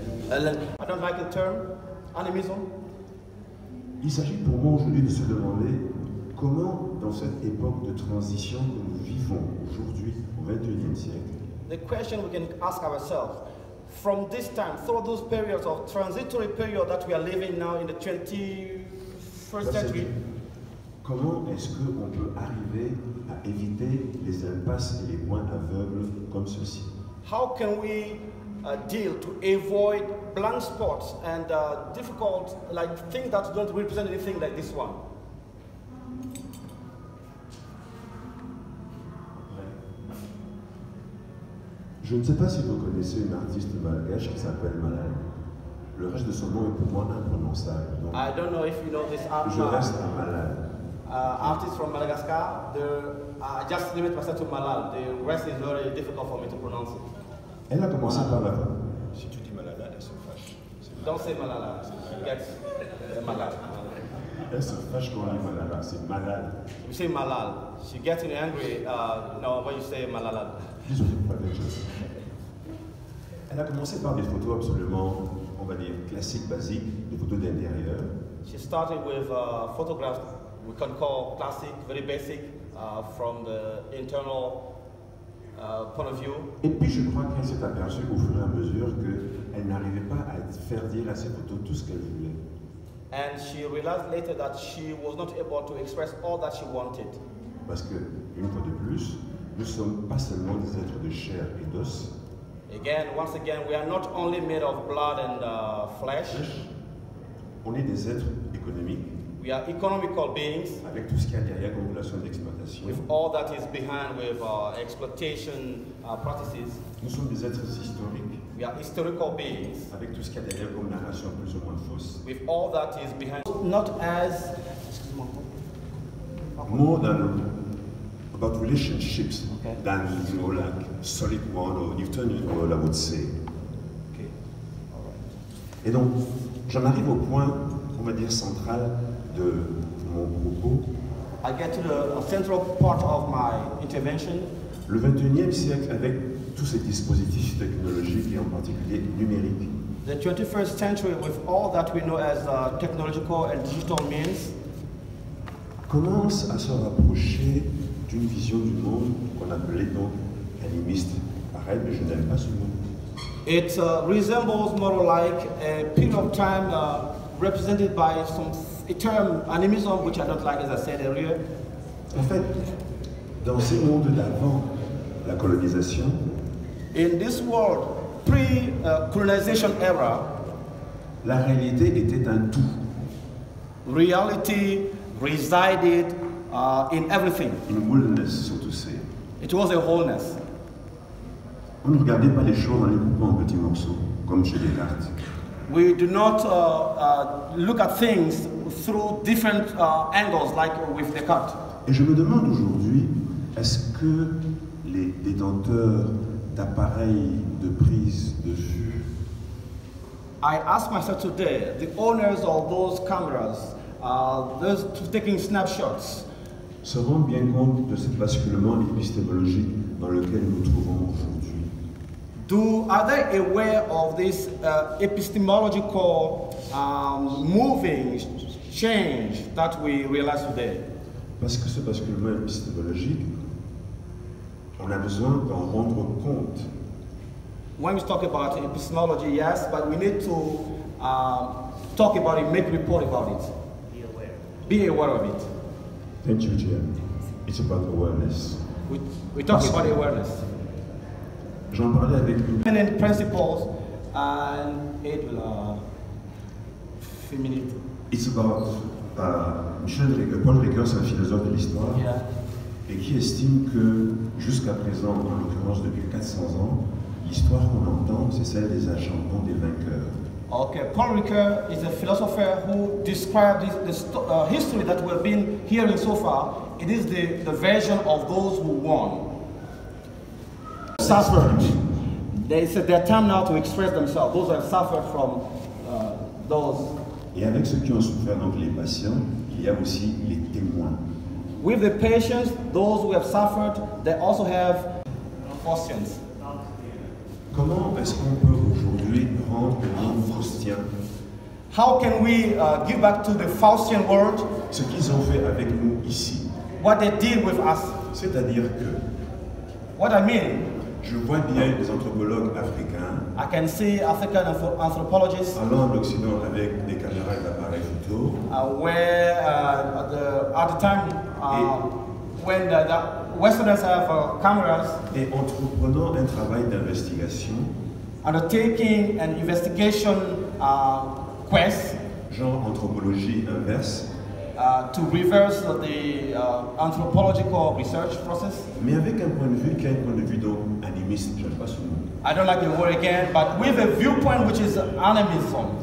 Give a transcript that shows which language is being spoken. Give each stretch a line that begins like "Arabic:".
English: I don't like the term animism.
French: Il s'agit pour moi aujourd'hui de se demander comment, dans cette époque de transition que nous vivons aujourd'hui, au XXIe siècle,
English: The question we can ask ourselves, from this time, through those periods of transitory period that we are living now in the 21st century,
French: comment est-ce qu'on peut arriver à éviter les impasses et les points aveugles comme ceci?
English: how can we deal to avoid blank spots and difficult, like things that don't represent anything like this one.
French: Je ne sais pas si vous connaissez une artiste malgache qui s'appelle Malal. Le reste de son nom est pour moi imprononçable. Donc,
English: I don't know if you know this
French: je reste à Malal.
English: artist from Madagascar. I just limit myself to Malal. The rest is very difficult for me to pronounce it.
French: Elle a commencé par la voix. Si tu dis Malala, elle se fâche.
English: Don't say Malala. She gets Malal.
French: Elle se fâche quand on dit Malala, c'est Malal.
English: You say Malal. She gets angry when you say Malala.
French: Désolé pour la chose. Elle a commencé par des photos absolument, on va dire, classiques, basiques, des photos d'intérieur.
English: She started with photographs we can call classic, very basic, from the internal point of view.
French: Et puis je crois qu'elle s'est aperçue au fur et à mesure qu'elle n'arrivait pas à faire dire à ses photos tout ce qu'elle voulait.
English: And she realized later that she was not able to express all that she wanted.
French: Parce que, une fois de plus, nous ne sommes pas seulement des êtres de chair et d'os.
English: Once again, we are not only made of blood and flesh.
French: On est des êtres économiques.
English: We are economical beings.
French: Avec tout ce qu'il y a derrière comme relation d'exploitation.
English: With all that is behind with exploitation practices.
French: Nous sommes des êtres historiques.
English: We are historical beings.
French: Avec tout ce qu'il y a derrière comme narration plus ou moins fausse.
English: With all that is behind. Not as more than about relationships okay. than like solid one or Newtonian world, I would say. Okay. All right.
French: Et donc, j'en arrive au point, on va dire, central de mon propos.
English: I get to the central part of my intervention.
French: Le 21e siècle, avec tous ces dispositifs technologiques et en particulier numériques.
English: The 21st century, with all that we know as technological and digital means,
French: commence à se rapprocher d'une vision du monde qu'on appelait donc animiste. Pareil, mais je n'aime pas ce mot.
English: It resembles more like a period of time represented by a term, animism, which I don't like, as I said earlier.
French: En fait, dans ces mondes d'avant la colonisation,
English: in this world, pre-colonization era,
French: la réalité était un tout.
English: Reality resided in everything.
French: Une wholeness, surtout c'est.
English: It was a wholeness.
French: On ne regardait pas les choses en les coupant en petits morceaux, comme chez Descartes.
English: We do not look at things through different angles like with Descartes.
French: Et je me demande aujourd'hui, est-ce que les détenteurs d'appareils de prise de vue,
English: I ask myself today, the owners of those cameras, those taking snapshots,
French: se rendent bien compte de ce basculement épistémologique dans lequel nous nous trouvons aujourd'hui?
English: Are they aware of this epistemological moving change that we realize today?
French: Parce que ce basculement épistémologique, on a besoin d'en rendre compte.
English: When we talk about epistemology, yes, but we need to talk about it, make report about it. Be aware of it. Thank you, Jim. It's about awareness. We talk about awareness.
French: J'en parlais avec lui.
English: And principles and it will femininity. It's about
French: Paul Ricoeur, c'est un philosophe de l'histoire,
English: Yeah.
French: et qui estime que jusqu'à présent, en l'occurrence depuis 400 ans, l'histoire qu'on entend, c'est celle des agents, non des vainqueurs.
English: Okay, Paul Ricoeur is a philosopher who described the history that we've been hearing so far. It is the version of those who won. Suffered. It's their time now to express themselves. Those who have suffered from those.
French: Et avec ceux qui ont souffert, donc les patients, il y a aussi les témoins.
English: With the patients, those who have suffered, they also have Faustians.
French: Comment est-ce qu'on peut aujourd'hui rendre le monde faustien
English: How can we give back to the Faustian world
French: ce qu'ils ont fait avec nous ici?
English: what they did with us?
French: C'est-à-dire que
English: What I mean,
French: je vois bien des anthropologues africains
English: I can see African anthropologists
French: allant en Occident avec des caméras et d'appareils photo
English: where at the time when the Westerners have cameras
French: et entreprenant un travail d'investigation
English: undertaking an investigation quest
French: genre anthropologie inverse,
English: to reverse the anthropological research process.
French: mais avec un point de vue qui a un point de vue donc animiste, j'aime pas ce mot.
English: I don't like the word again, but with a viewpoint which is animism.